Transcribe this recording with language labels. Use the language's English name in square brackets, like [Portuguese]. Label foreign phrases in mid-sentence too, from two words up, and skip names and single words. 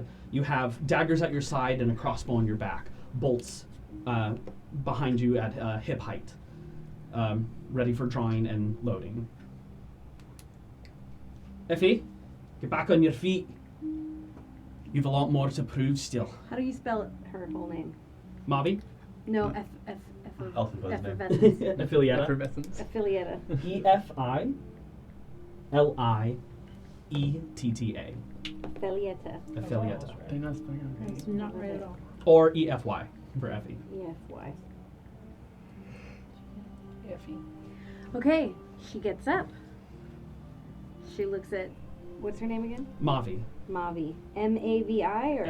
[English] You have daggers at your side and a crossbow on your back. Bolts behind you at hip height. Ready for drawing and loading. Effie, get back on your feet. You've a lot more to prove still. How do you spell her whole name? Mavi? No, Alphabet's name. Ephelietta. Effervescence. Ephelietta. Ephilietta. Ephelietta. Ephelietta. They're not spelling it right. It's not right at all. Or EFY for Effie. E-F-Y. Effie. Okay, she gets up. She looks at, what's her name again? Mavi. Mavi. M-A-V-I or?